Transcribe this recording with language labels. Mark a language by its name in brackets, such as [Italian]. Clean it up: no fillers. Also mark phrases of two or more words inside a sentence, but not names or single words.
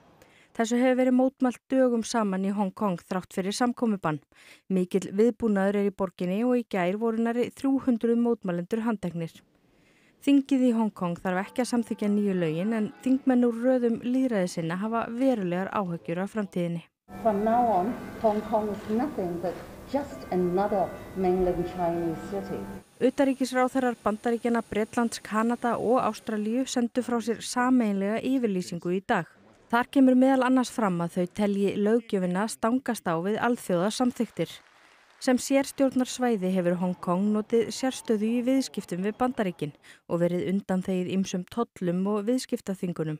[Icelandic] Þessu hefur verið mótmælt dögum saman í Hong Kong þrátt fyrir samkomubann. Mikill viðbúnaður í borginni og í gær voru nærri 300 mótmælendur handteknir. Þingið í Hong Kong þarf ekki að samþykkja nýju lögin en þingmenn úr röðum lýðræðissinna hafa verulegar áhyggjur af framtíðinni. [English] From now on, Hong Kong is nothing but just another mainland Chinese city. [Icelandic] Utanríkisráðherrar Bandaríkjanna, Bretlands, Kanada og Ástralíu sendu frá sér sameiginlega yfirlýsingu í dag. Þar kemur meðal annars fram að þau telji löggjöfina stangast á við alþjóða samþykktir. Sem sérstjórnarsvæði hefur Hong Kong notið sérstöðu í viðskiptum við Bandaríkin og verið undanþegið ýmsum tollum og viðskiptaþvingunum.